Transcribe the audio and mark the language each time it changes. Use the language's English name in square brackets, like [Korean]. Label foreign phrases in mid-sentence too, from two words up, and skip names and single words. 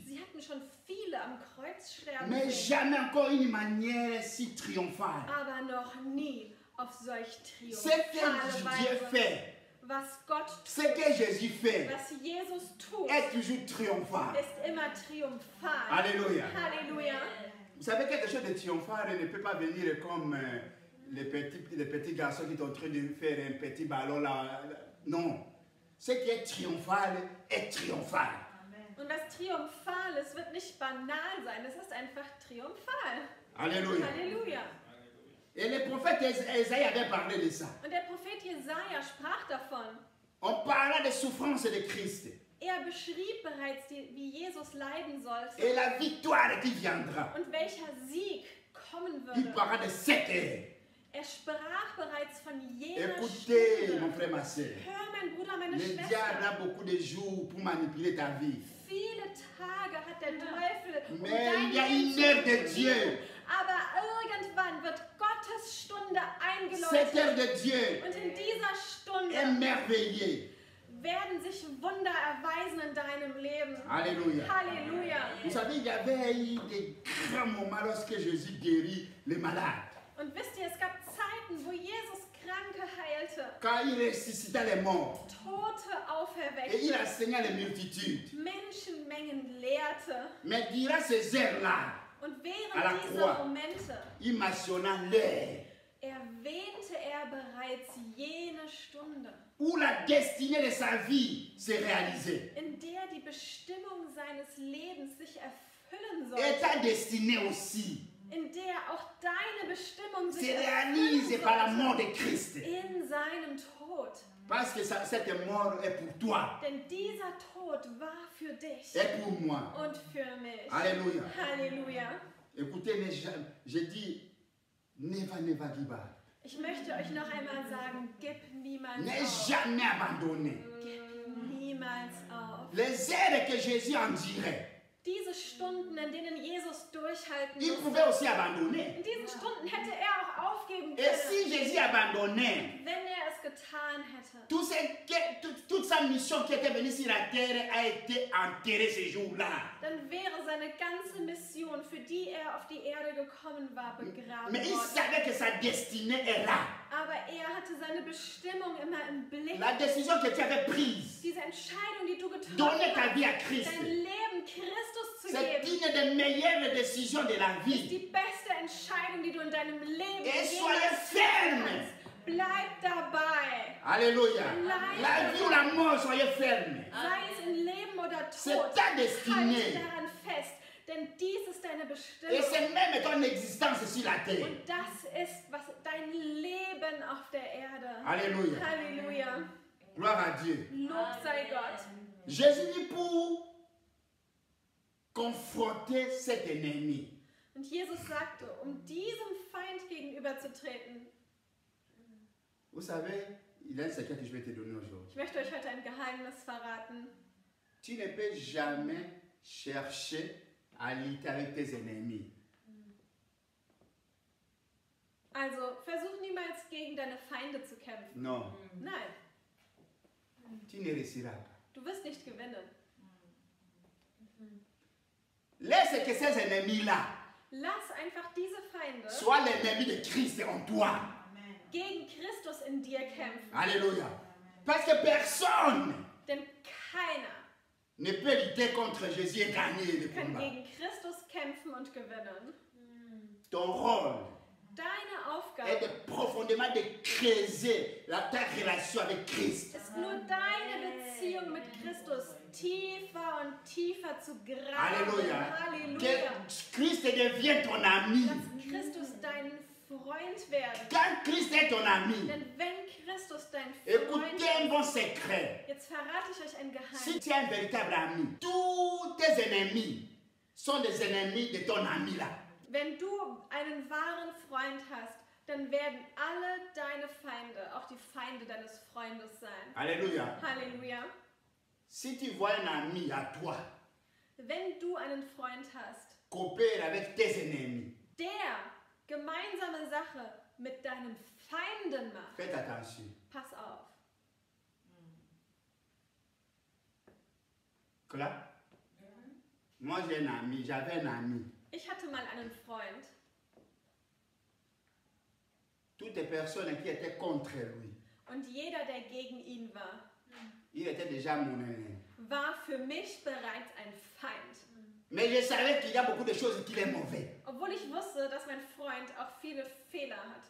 [German] Sie hatten schon viele am Kreuz sterben [French] Mais [German] sehen, [French] jamais encore une manière si triomphale. [German] aber noch nie auf solch [French] Ce que [German] triumphale [French] Dieu [German] Weise. [French] fait, [German] Was Gott [French] ce que Jésus fait, [German] was Jesus tut, [French] est toujours triomphal. [German] ist immer triumphal. [French] Alléluia. [German] Halleluja. [French] Vous savez, quelque chose de triomphal ne peut pas venir comme les petits garçons qui sont en train de faire un petit ballon là. Non. Ce qui est triomphal est triomphal. [German] Und was triumphal ist, wird nicht banal sein. Es ist einfach triumphal. [French] Alléluia. [German] Halleluja. [French] Et le prophète Esaïe avait parlé de ça. [German] Und der Prophet Jesaja sprach davon. [French] On parla des souffrances de Christ [German] Er beschrieb bereits, wie Jesus leiden sollte [French] et la victoire qui viendra. [German] und welcher Sieg kommen [French] Il [German] würde. [French] parla de cette heure. [German] Er sprach bereits von jener [French] Écoutez, mon [German] Stunde. [French] frère, ma soeur. [German] Hör, mein Bruder, meine [French] Le diable [German] Schwester. [French] a beaucoup de jours pour manipuler ta vie. [German] Viele Tage hat der Teufel um [French] Mais [German] dein [French] il y a [German] Leben [French] une [German] zu [French] heure de [German] kontrollieren. [French] Dieu. [German] Aber irgendwann wird Gottes Stunde [French] Cette heure [German] eingeläutet. [French] de Dieu [German] Und in dieser [French] est [German] Stunde [French] merveilleuse. [German] werden sich Wunder erweisen in deinem Leben. [French] Alléluia. [German] Halleluja. [French] Vous savez, il y avait eu des grands moments lorsque Jésus guérit les malades. [German] Und wisst ihr, es gab Zeiten, wo Jesus Kranke heilte, [French] Quand il ressuscita les morts [German] Tote [French] et il [German] auferweckte, [French] enseignait les multitudes. [German] Menschenmengen lehrte. [French] Mais durant ces heures-là, [German] Und [French] À la [German] während [French] croix. [German] dieser Momente [French] il mentionna l'heure [German] erwähnte er bereits jene Stunde, [French] où la destinée de sa vie se réalisait. [German] in der die Bestimmung seines Lebens sich erfüllen [French] Et [German] sollte, [French] ta destinée aussi [German] in der auch deine Bestimmung [French] se [German] sich [French] réalise [German] erfüllen [French] par la mort [German] sollte, [French] de Christ. [German] in seinem Tod. [French] Parce que cette mort est pour toi [German] Denn dieser Tod war für dich [French] et pour moi. [German] und für mich. [French] Alléluia. [German] Halleluja. [French] Écoutez, mais je dis, [English] never give up. [German] Ich möchte euch noch einmal sagen, gib niemals [French] Ne [German] auf. [French] jamais abandonner. [German] Gib niemals auf. [French] Les heures que Jésus endurait, [German] Diese Stunden, in denen Jesus durchhalten [French] il [German] musste, [French] pouvait aussi abandonner. [German] in diesen Stunden hätte er auch aufgeben [French] Et [German] können, [French] si Jésus abandonnait, [German] wenn er es getan hätte. [French] toute sa mission qui était venue sur la terre a été enterrée ce jour-là. [German] Dann wäre seine ganze Mission, für die er auf die Erde gekommen war, begraben [French] Mais il [German] worden. [French] savait que sa destinée est là. [German] Aber er hatte seine Bestimmung immer im Blick. [French] La décision que tu avais prise, [German] Diese Entscheidung, die du getroffen [French] donner ta [German] hast, [French] vie à Christ, [German] dein Leben Christus zu [French] c'est [German] geben, [French] une des meilleures décisions de la [German] ist [French] vie. [German] die beste Entscheidung, die du in deinem Leben [French] Et [German] jemals [French] soyez [German] treffen [French] ferme. [German] kannst. Bleib dabei. [French] Alléluia. La vie ou la mort, soyez ferme. [German] Sei es in Leben oder [French] C'est [German] Tod, [French] ta destinée. [German] halte daran fest, denn dies ist deine [French] Et [German] Bestimmung. [French] c'est même ton existence sur la terre. [German] Und das ist was dein Leben auf der Erde. [French] Alléluia. [German] Halleluja. [French] Gloire à Dieu. [German] Lob sei Gott. [French] Jésus dit pour confronter cet ennemi. [German] Und Jesus sagte, um diesem Feind gegenüberzutreten, [French] Vous savez, il y a un secret que je vais te donner aujourd'hui. [German] ich möchte euch heute ein Geheimnis verraten. [French] Tu ne peux jamais chercher à lutter avec tes ennemis. [German] Also versuch niemals gegen deine Feinde zu kämpfen. [French] Non, [German] Nein, [French] tu ne réussiras pas. [German] du wirst nicht gewinnen. [French] Laisse que ces ennemis-là [German] Lass einfach diese Feinde [French] soient l'ennemi de Christ en toi. [German] gegen Christus in dir kämpfen. [French] Alléluia. Parce que personne [German] Denn keiner [French] ne peut lutter contre Jésus et gagner le [German] kann [French] combat. [German] gegen Christus kämpfen und gewinnen. [French] Ton rôle [German] Deine [French] est [German] Aufgabe [French] de profondément de creuser ta relation avec Christ. [German] ist nur deine Beziehung mit Christus tiefer und tiefer zu graben. [French] Alléluia. [German] Halleluja. [French] Que Christ devienne ton ami. [German] Lass Christus dein Freund werden. [French] Quand Christ est ton ami, [German] Denn wenn Christus dein Freund [French] écoutez un [German] ist, [French] bon secret. [German] jetzt verrate ich euch ein [French] Si [German] Geheimnis. [French] tu es un véritable ami, tous tes ennemis sont des ennemis de ton ami là. [German] Wenn du einen wahren Freund hast, dann werden alle deine Feinde, auch die Feinde deines Freundes sein. [French] Alléluia. [German] Halleluja. [French] Si tu vois un ami à toi [German] Wenn du einen Freund hast, [French] coopérer avec tes ennemis, [German] der gemeinsame Sache mit deinen Feinden macht, [French] faites attention. [German] pass auf. [French] Clap. Moi j'ai un ami, j'avais un ami. [German] Ich hatte mal einen Freund. [French] Toutes les personnes qui étaient contre lui, [German] Und jeder, der gegen ihn war, [French] il était déjà mon ennemi. [German] war für mich bereits ein Feind. [French] Mais je savais qu'il y a beaucoup de choses qu'il est mauvais. [German] Obwohl ich wusste, dass mein Freund auch viele Fehler hatte.